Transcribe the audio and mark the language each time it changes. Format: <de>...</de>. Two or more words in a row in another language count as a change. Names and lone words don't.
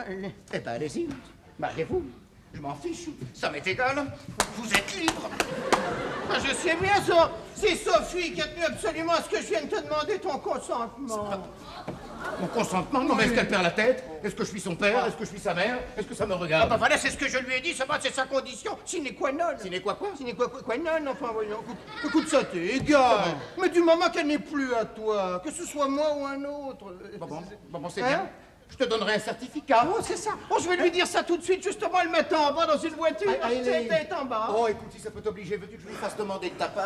<fr>Eh ben allez-y, mariez-vous. Je m'en fiche, ça m'est égal. Vous êtes libre. Ah, je sais bien ça. C'est Sophie qui a tenu absolument à ce que je vienne te demander ton consentement. Mon consentement? Non, mais est-ce qu'elle perd la tête? Est-ce que je suis son père? Est-ce que je suis sa mère? Est-ce que ça me Ah regarde? ben voilà, c'est ce que je lui ai dit, ça va, c'est sa condition.</fr> <la>Sine qua non. Sine qua quoi? Sine qua non,</la> <fr>enfin voyons. Écoute ça, t'es égal. Mais du moment qu'elle n'est plus à toi, que ce soit moi ou un autre. Bon, c'est Hein? bien. Je te donnerai un certificat. Oh, c'est ça. Oh, je vais lui dire ça tout de suite, justement, le mettant en bas dans une voiture. Elle est en bas. Oh, écoute, si ça peut t'obliger, veux-tu que je lui fasse demander de ta part?</fr>